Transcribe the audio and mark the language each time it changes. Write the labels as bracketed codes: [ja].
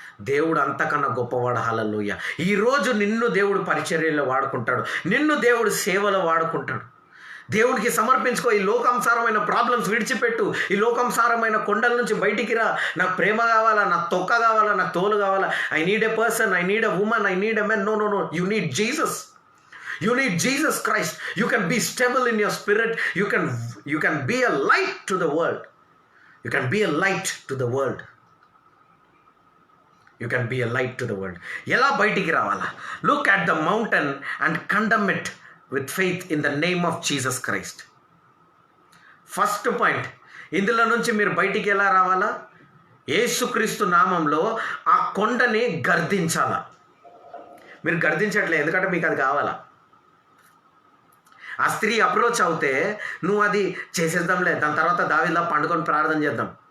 [te] దేవుడు అంతకన్నా గొప్పవాడు. హల్లెలూయా. ఈరోజు నిన్ను దేవుడు పరిచర్యలో వాడుకుంటాడు, నిన్ను దేవుడు సేవలో వాడుకుంటాడు. దేవుడికి సమర్పించుకో. ఈ లోకానుసారమైన ప్రాబ్లమ్స్ విడిచిపెట్టు. ఈ లోకానుసారమైన కొండల నుంచి బయటికి రా. నాకు ప్రేమ కావాలా, నాకు తొక్క కావాలా, నాకు తోలు కావాలా, [en] I need a person, I need a women, I need a men. No, you need Jesus. You need Jesus Christ. You can be stable in your spirit. You can be a light to the world. You can be a light to the world. You can be a light to the world. [te] ఎలా బయటికి రావాలా? [en] Look at the mountain and condemn it with faith in the name of Jesus Christ. [te] First point, ఇందులో నుంచి మీరు బయటికి ఎలా రావాలా? యేసుక్రీస్తు నామంలో ఆ కొండని గర్దించాలా. మీరు గర్దించట్లేదు, ఎందుకంటే మీకు అది కావాలా. ఆ స్త్రీ అప్రోచ్ అవుతే నువ్వు అది చేసేద్దాంలే, దాని తర్వాత దావీదులా పండుకొని ప్రార్థన చేద్దాం.